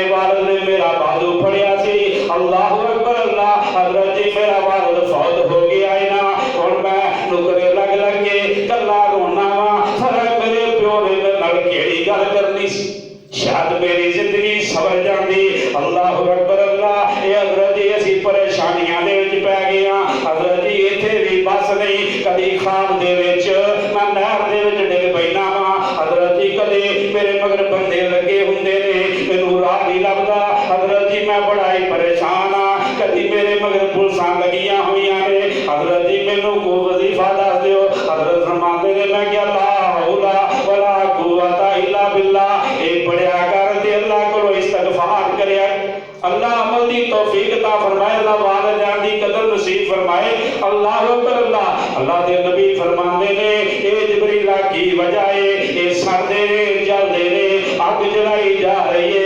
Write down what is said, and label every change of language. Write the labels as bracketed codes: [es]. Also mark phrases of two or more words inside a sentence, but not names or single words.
[pa] والد نے میرا بازو پھڑیا سی [ar] الله أكبر الله [pa] حضرت جی میرا والد فوت ہو گیا اے نا ہݨ میں نکرے لگ کے کلا رونا واں میرے پیو نے میرے نال کیہڑی گل کرنی سی شاید میری زندگی سنور جاندی [ar] الله أكبر الله [pa] اے حضرت جی اسیں پریشانیاں دے وچ پے گئے ہاں حضرت جی ایتھے وی بس نہیں کدی کھان دے وچ میں نہر دے وچ ڈگ پینا واں حضرت جی کدے میرے مگر بندے لگے ہندے نیں مینوں راہ نہیں لبھدا حضرت جی میں بڑا ہی پریشان ہاں کدی میرے مگر پولیساں لگیاں ہوئیاں نیں حضرت جی مینوں کوئی وظیفہ دس دیو حضرت فرماندے نیں میں کیہا [ar] لا حول ولا قوة إلا بالله [pa] اے پڑھیا کر تے اللہ کولوں استغفار کریا اللہ عمل دی توفیق عطا فرمائے اللہ والدین دی قدر نصیب فرمائے [ar] الله أكبر الله [pa] اللہ دے نبی فرماندے نیں اے جبریل کی وجہ اے اے سڑدے نیں جلدے نیں اگ جلائی جا رہی اے